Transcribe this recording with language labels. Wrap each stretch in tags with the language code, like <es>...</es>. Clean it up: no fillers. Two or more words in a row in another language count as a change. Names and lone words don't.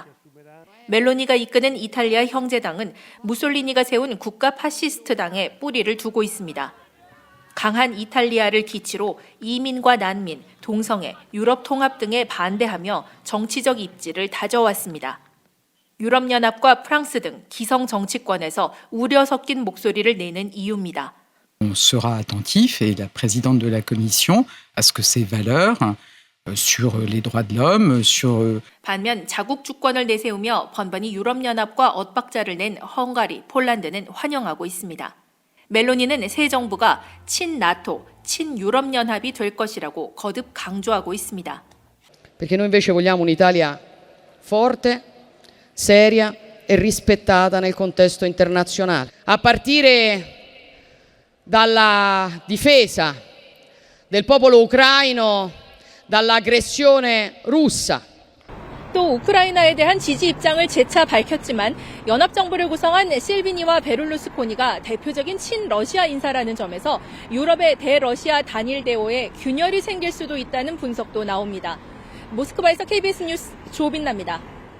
<ko>멜로니가 이끄는 이탈리아 형제당은 무솔리니가 세운 국가 파시스트 당에 뿌리를 두고 있습니다. 강한 이탈리아를 기치로 이민과 난민, 동성애, 유럽 통합 등에 반대하며 정치적 입지를 다져왔습니다. 유럽연합과 프랑스 등 기성 정치권에서 우려 섞인 목소리를 내는 이유입니다.</ko> <fr>On sera attentif, et la présidente de la Commission, à ce que ces valeurs sur les droits de l'homme, sur...</fr> <ko>반면 자국 주권을 내세우며 번번이 유럽연합과 엇박자를 낸 헝가리, 폴란드는 환영하고 있습니다. 멜로니는 새 정부가 친나토, 친유럽연합이 될 것이라고 거듭 강조하고 있습니다.</ko> <it>Perché noi invece vogliamo un'Italia forte, seria e rispettata nel contesto internazionale. A partire dalla difesa del popolo ucraino dall'aggressione russa.</it> <ko>또 우크라이나에 대한 지지 입장을 재차 밝혔지만 연합정부를 구성한 실비니와 베를루스코니가 대표적인 친러시아 인사라는 점에서 유럽의 대러시아 단일 대오에 균열이 생길 수도 있다는 분석도 나옵니다. 모스크바에서 KBS 뉴스 조빈나입니다.</ko>